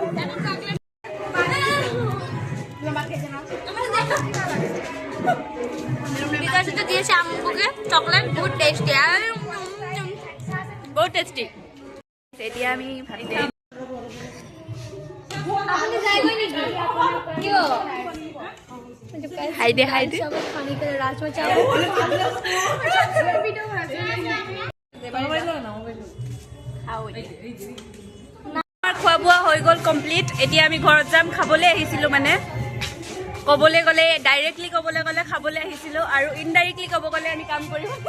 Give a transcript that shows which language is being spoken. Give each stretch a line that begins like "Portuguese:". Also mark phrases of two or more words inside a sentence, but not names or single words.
Bangla: দিয়েছে আমাকে চকলেট, বহুত টেস্টি,
Assamese: বহুত টেষ্টি। এতিয়া আমি ভাবি দে হাই দে
Hindi: खाने के लिए राजमा चावल।
Assamese: খোৱা বোৱা হৈ গ'ল কমপ্লিট। এতিয়া আমি ঘৰত যাম। খাবলৈ আহিছিলোঁ, মানে ক'বলৈ গ'লে ডাইৰেক্টলি ক'বলৈ গ'লে খাবলৈ আহিছিলোঁ, আৰু ইনডাইৰেক্টলি ক'ব গ'লে আমি কাম কৰিব।